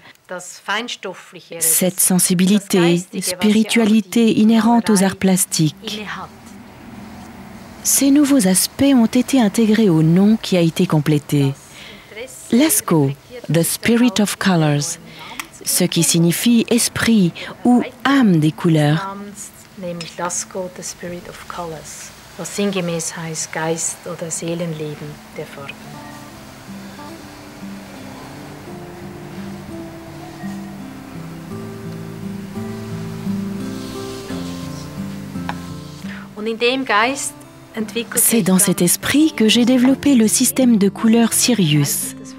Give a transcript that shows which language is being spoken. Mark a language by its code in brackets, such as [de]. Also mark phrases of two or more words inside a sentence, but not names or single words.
[fr] Cette sensibilité, spiritualité inhérente aux arts plastiques. Ces nouveaux aspects ont été intégrés au nom qui a été complété. Lascaux, The Spirit of Colors, ce qui signifie esprit ou âme des couleurs. [de] Was sinngemäß heißt Geist oder Seelenleben der Farben. [fr] C'est dans cet esprit que j'ai développé le système de couleurs Sirius.